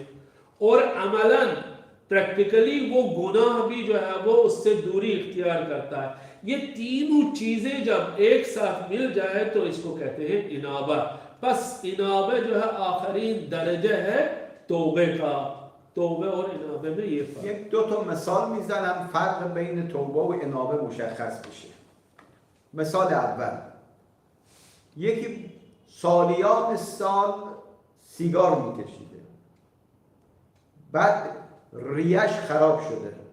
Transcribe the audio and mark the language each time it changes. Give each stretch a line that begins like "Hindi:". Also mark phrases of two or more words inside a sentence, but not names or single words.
Hindi: और अमलन प्रैक्टिकली वो गुनाह भी जो है वो उससे दूरी इख्तियार करता है। ये तीनों चीज़ें जब एक साथ मिल जाए तो इसको कहते हैं इनाबा। बस इनाबा जो है आखरीन दर्जा है तौबे का। तौबे और इनाबे में ये फर्क।
Persian: یک دو تا مثال میزنم فرق بین توبه و انابه مشخص بشه. مثال اول، یکی سالیان سال سیگار میکشیده، بعد ریش خراب شده،